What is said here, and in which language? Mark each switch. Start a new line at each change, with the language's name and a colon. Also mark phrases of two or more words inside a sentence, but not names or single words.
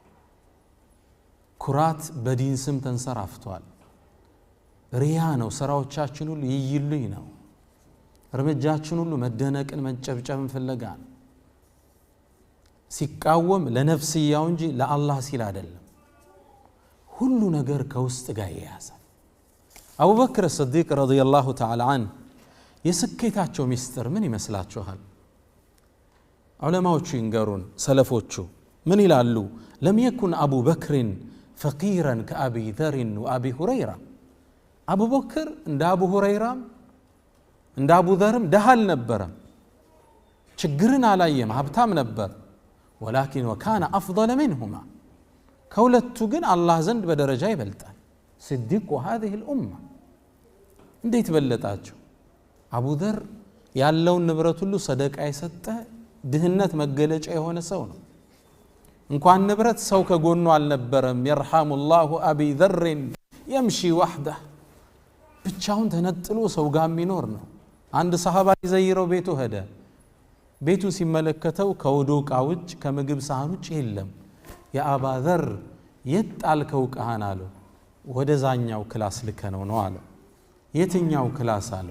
Amharic: ኩራት በዲን ስም ተንሰራፍቷል። ሪያ ነው ስራዎቻችን ሁሉ ይይሉኝ ነው። እርምጃችን ሁሉ መደነቅን መንጨብጨብን ፍለጋ ነው። ሲቃወም ለነፍስያው እንጂ ለአላህ ሲል አይደለም። ሁሉ ነገር ከውስጥ ጋር ያያዛል። አቡበክር
Arabic: الصديق رضي الله تعالى عنه
Amharic: የስኬታቸው ሚስጥር ምን ይመስላችኋል? ዑለማዎቹ ይንገሩን ሰለፎቹ ምን ይላሉ?
Arabic: لم يكن أبو بكر فقيرا كأبي ذر وأبي هريرة أبو بكر
Amharic: እንደ አቡ ሁረይራም እንደ አቡ ዘርም ደሃ አልነበረም። ችግርን አላየም፣ ሀብታም ነበር።
Arabic: ولكن وكان أفضل منهما
Amharic: ከሁለቱ ግን አላህ ዘንድ በደረጃ ይበልጣል።
Arabic: صديق هذه الأمة
Amharic: እንዴት በለጣቸው? አቡ ዘር ያለውን ንብረት ሁሉ ሰደቃ የሰጠ ድህነት መገለጫ የሆነ ሰው ነው። እንኳን ንብረት ሰው ከጎኑ አልነበረም።
Arabic: يرحم الله أبي ذر يمشي وحده
Amharic: ብቻውን ተነጥሎ ሰው ጋር የሚኖር ነው። አንድ ሰሃባ ይዘይረው ቤቱ ሄደ። ቤቱ ሲመለከተው ከውዱቃ ውጭ ከምግብ ሳህን ውጭ የለም። የአባ ዘር የጣልከው ቃህን አለው። ወደዛኛው ክላስ ልከነው ነው አለው። የትኛው ክላስ አለው?